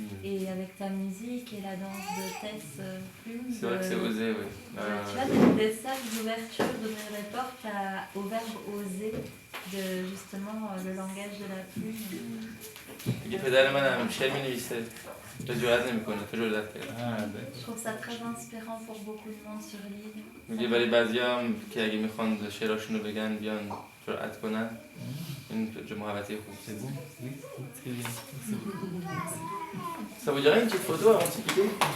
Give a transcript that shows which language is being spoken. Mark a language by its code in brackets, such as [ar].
[fr] Et avec ta musique et la danse de Tess Plume. C'est vrai que c'est osé, oui. Tu vois, des sages d'ouverture, d'ouvrir les portes au verbe oser, de justement le langage de la plume. [fa] میگه پدر من هم شعر می‌نویسه تو جرئت نمی‌کنه تو جرئت کردی. [fr] Je trouve ça très inspirant pour beaucoup de monde sur l'île. [fa] میگه برای بعضیا که اگه میخوان شعراشونو بگن بیان جرأت کنن این محبتی خوب. [fr] C'est bon? Oui, très bien. Ça vous dirait une petite photo avant de se quitter?